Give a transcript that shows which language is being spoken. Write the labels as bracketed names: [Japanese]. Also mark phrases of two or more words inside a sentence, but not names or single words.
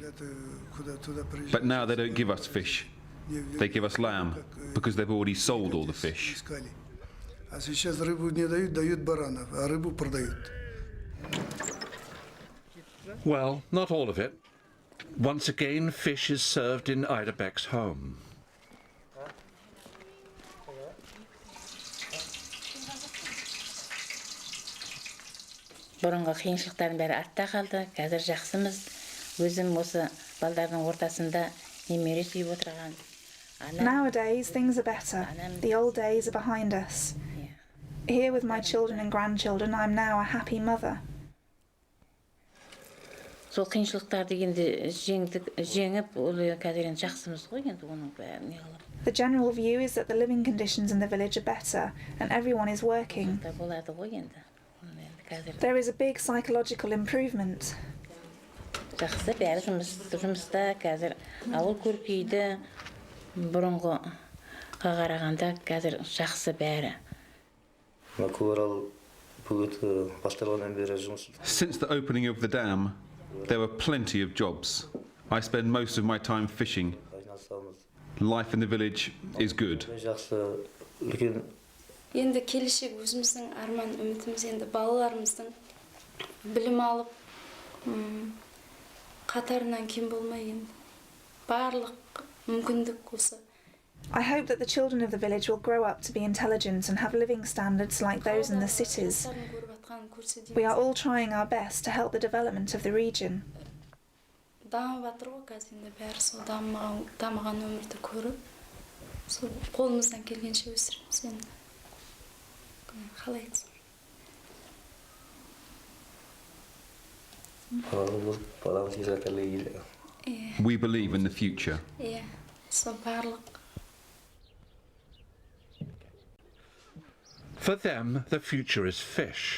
[English] But now they don't give us fish. They give us lamb, because they've already sold all the fish. Well, not all of it. Once again, fish is served in Idabek's home. [Kazakh] Бұрынғы қиыншылықтардың бәрі артта қалды. Қазір жақсымыз. Өзім осы балдардың ортасында немере сүйіп отырған. [English] Nowadays, things are better. The old days are behind us. Here with my children and grandchildren, I'm now a happy mother. [Kazakh] Сол қиыншылықтарды енді жеңіп, ол қазір енді жақсымыз ғой, енді оның бәрін не қылып. [English] The general view is that the living conditions in the village are better and everyone is working. [Kazakh] Болады ғой енді. [English] There is a big psychological improvement. [Kazakh] Жақсы, бәрі жұмыста, қазір ауыл көркейді, бұрынғы қарағанда қазір жақсы бәрі. [English] Since the opening of the dam, there were plenty of jobs. I spend most of my time fishing. Life in the village is good. [Kazakh] Енді келешек өзіміздің арман үмітіміз енді балаларымыздың білім алып, қатарынан кем болмай енді барлық мүмкіндік осы. [English] I hope that the children of the village will grow up to be intelligent and have living standards like those in the cities. We are all trying our best to help the development of the region. [Kazakh] Дамып жатыр ғой қазір енді бәрі сол дамыған өмірді көріп, сол қолымыздан келгенше өсіреміз енді. [English] We believe in the future. For them, the future is fish.